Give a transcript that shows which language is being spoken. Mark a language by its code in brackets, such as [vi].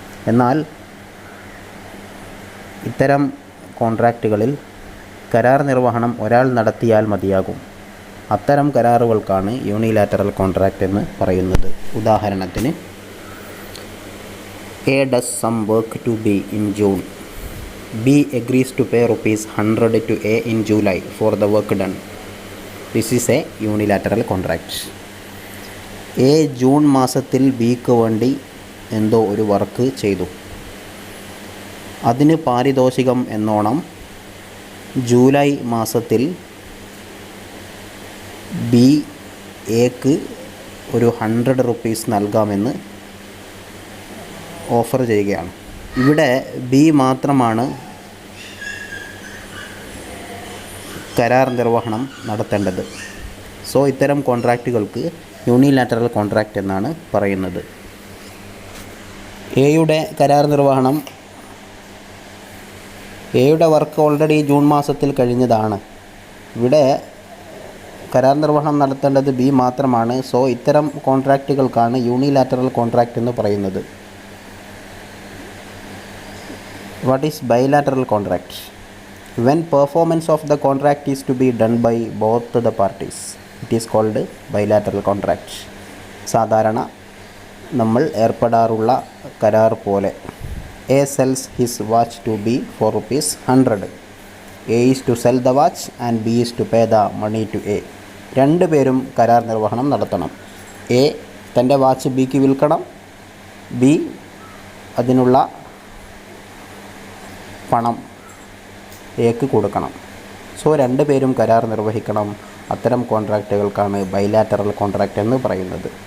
[ml] എന്നാൽ ഇത്തരം കോൺട്രാക്റ്റുകളിൽ കരാർ നിർവഹണം ഒരാൾ നടത്തിയാൽ മതിയാകും. അത്തരം കരാറുകൾക്കാണ് യൂണിലാറ്ററൽ കോൺട്രാക്റ്റ് എന്ന് പറയുന്നത്. ഉദാഹരണത്തിന്, [en] A does some work to B in June. B agrees to pay ₹100 to A in July for the work done. This is a unilateral contract. [ml] A June മാസത്തിൽ ബിക്ക് വേണ്ടി എന്തോ ഒരു വർക്ക് ചെയ്തു. അതിന് പാരിതോഷികം എന്നോണം ജൂലൈ മാസത്തിൽ ബി എക്ക് ഒരു ₹100 നൽകാമെന്ന് ഓഫർ ചെയ്യുകയാണ്. ഇവിടെ ബി മാത്രമാണ് കരാർ നിർവഹണം നടത്തേണ്ടത്. സോ ഇത്തരം കോൺട്രാക്റ്റുകൾക്ക് യൂണിലാറ്ററൽ കോൺട്രാക്റ്റ് എന്നാണ് പറയുന്നത്. എയുടെ കരാർ നിർവഹണം, എയുടെ വർക്ക് ഓൾറെഡി ജൂൺ മാസത്തിൽ കഴിഞ്ഞതാണ്. ഇവിടെ കരാർ നിർവഹണം നടത്തേണ്ടത് ബി മാത്രമാണ്. സോ ഇത്തരം കോൺട്രാക്റ്റുകൾക്കാണ് യൂണിലാറ്ററൽ കോൺട്രാക്റ്റ് എന്ന് പറയുന്നത്. [en] What is bilateral contract? When performance of the contract is to be done by both the parties, it is called bilateral contract. [ml] സാധാരണ നമ്മൾ ഏർപ്പെടാറുള്ള കരാർ പോലെ, [en] A sells his watch to B for ₹100. A is to sell the watch and B is to pay the money to A. [ml] രണ്ടുപേരും കരാർ നിർവഹണം നടത്തണം. A തൻ്റെ watch ബിക്ക് വിൽക്കണം, ബി അതിനുള്ള പണം എക്ക് കൊടുക്കണം. സോ രണ്ടുപേരും കരാർ നിർവഹിക്കണം. അത്തരം കോൺട്രാക്റ്റുകൾക്കാണ് ബൈലാറ്ററൽ കോൺട്രാക്റ്റ് എന്ന് പറയുന്നത്.